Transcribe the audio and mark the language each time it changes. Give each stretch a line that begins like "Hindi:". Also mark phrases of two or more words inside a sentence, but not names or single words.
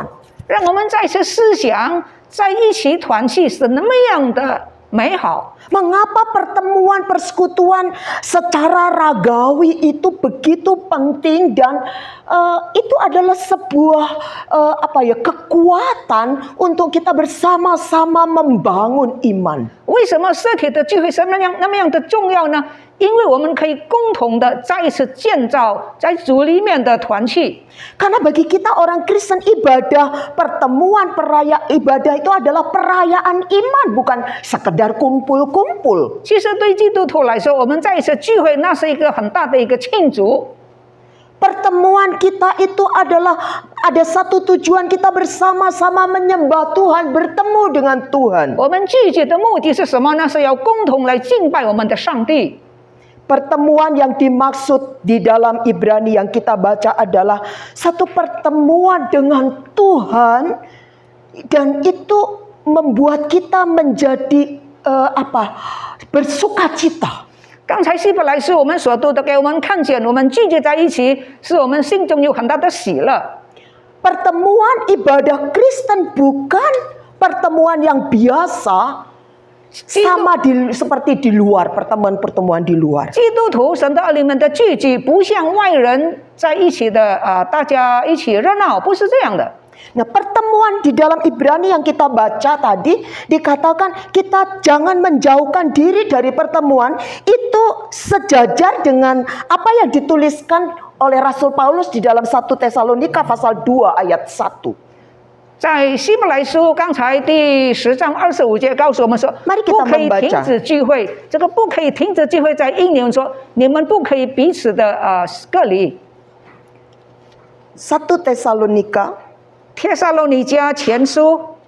Chinese: 让我们再次思想，在一起团契是那么样的美好。
Indonesian: Mengapa pertemuan persekutuan secara ragawi itu begitu penting dan itu adalah sebuah kekuatan untuk kita bersama-sama membangun iman.
Chinese: 为什么实体的聚会是那么样的重要呢？因为我们可以共同的再一次建造在主里面的团契。
Indonesian: Karena bagi kita orang Kristen ibadah, pertemuan ibadah itu adalah perayaan iman, bukan sekedar kumpul-kumpul.
Chinese: 其实对基督徒来说，我们在一次聚会，那是一个很大的一个庆祝。
Indonesian: Pertemuan kita itu adalah ada satu tujuan, kita bersama-sama menyembah Tuhan, bertemu dengan Tuhan.
Chinese: 我们聚集的目的是什么呢？是要共同来敬拜我们的上帝。
Indonesian: Pertemuan yang dimaksud di dalam Ibrani yang kita baca adalah satu pertemuan dengan Tuhan, dan itu membuat kita menjadi bersukacita.
Chinese: 刚才希伯来书我们所读的，给我们看见，我们聚集在一起，使我们心中有很大的喜乐。
Indonesian: Pertemuan ibadah Kristen bukan pertemuan yang biasa seperti di luar pertemuan-pertemuan di luar.
Chinese: 基督徒神的儿女们的聚集不像外人在一起的大家一起热闹，不是这样的。
Indonesian: Nah, pertemuan di dalam Ibrani yang kita baca tadi dikatakan kita jangan menjauhkan diri dari pertemuan, itu sejajar dengan apa yang dituliskan oleh Rasul Paulus di dalam 1 Tesalonika pasal 2 ayat 1.
Chinese: 在希伯来书刚才第10章25节告诉我们说，
Indonesian: Mari
Chinese: 不
Indonesian: kita
Chinese: 可以
Indonesian: membaca.
Chinese: 停止聚会。这个不可以停止聚会，在英文说，你们不可以彼此的隔离。
Indonesian: 1 Tesalonika
Chinese: 帖撒罗尼迦前书